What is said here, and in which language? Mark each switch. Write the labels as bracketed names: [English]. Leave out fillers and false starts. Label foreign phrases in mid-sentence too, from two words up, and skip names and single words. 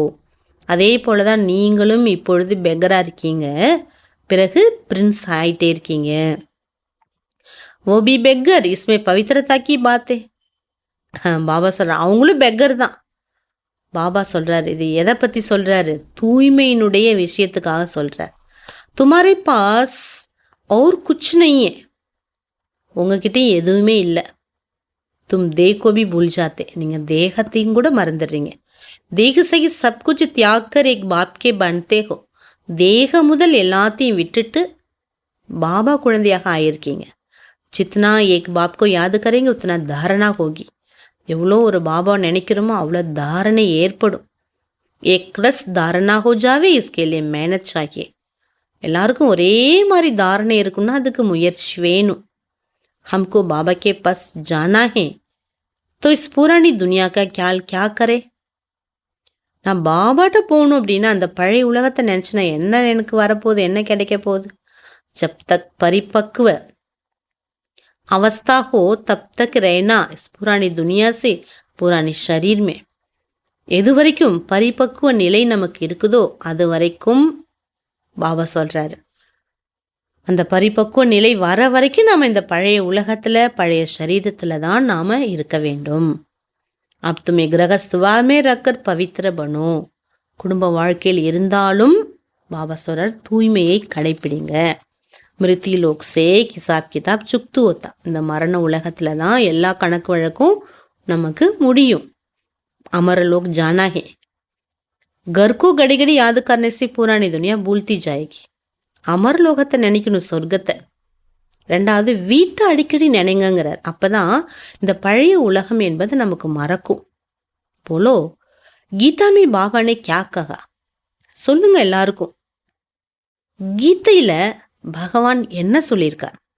[Tamil] அதே போல தான் நீங்களும் இப்பொழுது பெக்கராக இருக்கீங்க, பிறகு பிரின்ஸ் ஆகிட்டே இருக்கீங்க. [Hindi] वो भी बेगर इसमें पवित्रता की बातें. [Tamil] பாபா சொல்கிறார் அவங்களும் பெக்கர் தான். பாபா சொல்கிறார் இது எதை பற்றி சொல்கிறாரு? தூய்மையினுடைய விஷயத்துக்காக சொல்கிறார். [Hindi] तुम्हारे पास और कुछ नहीं है, [Tamil] உங்ககிட்ட எதுவுமே இல்லை. [Hindi] तुम देह को भी भूल जाते, [Tamil] நீங்கள் தேகத்தையும் கூட மறந்துடுறீங்க. [Hindi] देह से ही सब कुछ त्याग कर एक बाप के बनते हो. [Tamil] தேக முதல் எல்லாத்தையும் விட்டுட்டு பாபா குழந்தையாக ஆயிருக்கீங்க. [Hindi] जितना एक बाप को याद करेंगे उतना धारणा होगी. [Tamil] எவ்வளோ ஒரு பாபா நினைக்கிறோமோ அவ்வளோ தாரணை ஏற்படும். [Hindi] एक रस धारणा हो जावे इसके लिए मेहनत चाहिए. [Tamil] எல்லாருக்கும் ஒரே மாதிரி தாரணை இருக்குன்னா அதுக்கு முயற்சி வேணும். [Hindi] हमको बाबा के पास जाना है तो इस पुरानी दुनिया का ख्याल क्या करे. [Tamil] நான் பாபாட்ட போகணும் அப்படின்னா அந்த பழைய உலகத்தை நினச்சினா என்ன எனக்கு வரப்போகுது, என்ன கிடைக்க போகுது? [Hindi] जब तक परिपक्व अवस्था हो तब तक रहना इस पुरानी दुनिया से पुरानी शरीर में. [Tamil] எது வரைக்கும் பரிபக்குவ நிலை நமக்கு இருக்குதோ அது வரைக்கும் பாபா சொல்கிறாரு. அந்த பரிபக்குவ நிலை வர வரைக்கும் நாம் இந்த பழைய உலகத்தில் பழைய சரீரத்தில் தான் நாம் இருக்க வேண்டும். [Hindi] अब तुम्हें गृहस्थ में रहकर पवित्र बनो. [Tamil] குடும்ப வாழ்க்கையில் இருந்தாலும் பாபா சொல்கிறார் தூய்மையை கடைப்பிடிங்க. [Hindi] मृत्यु लोक से हिसाब किताब चुक्तू होता. [Tamil] இந்த மரண உலகத்தில் தான் எல்லா கணக்கு வழக்கும் நமக்கு முடியும். [Hindi] अमर लोग जाना है, घर को घड़ी घड़ी याद करने से पुरानी दुनिया भूलती जाएगी. [Tamil] அமர் லோகத்தை நினைக்கணும், சொர்க்கத்தை. ரெண்டாவது வீட்டை அடிக்கடி நினைங்கிறார். அப்பதான் இந்த பழைய உலகம் என்பது நமக்கு மறக்கும். [Hindi] बोलो गीता में बाबा ने क्या कहा, [Tamil] சொல்லுங்க எல்லாருக்கும். கீதையில பகவான் என்ன சொல்லியிருக்கார்?